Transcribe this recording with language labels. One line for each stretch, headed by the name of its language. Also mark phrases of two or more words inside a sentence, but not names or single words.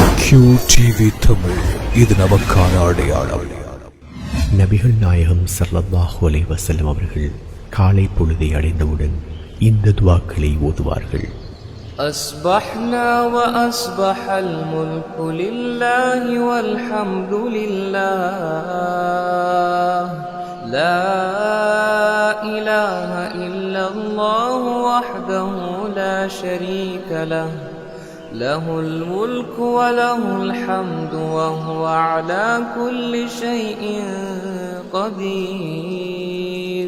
Tamil: QTV தமிழ், இது நமக்கான அடையாளம். நபிகள் நாயகம்
Arabic: صلى الله عليه وسلم
Tamil: அவர்கள் காலை பொழுதை அடைந்தவுடன் இந்த துஆக்களை ஓதுவார்கள்.
Arabic: أصبحنا وأصبح الملك لله والحمد لله لا إله إلا الله وحده لا شريك له له الملك وله الحمد وهو على كل شيء قدير.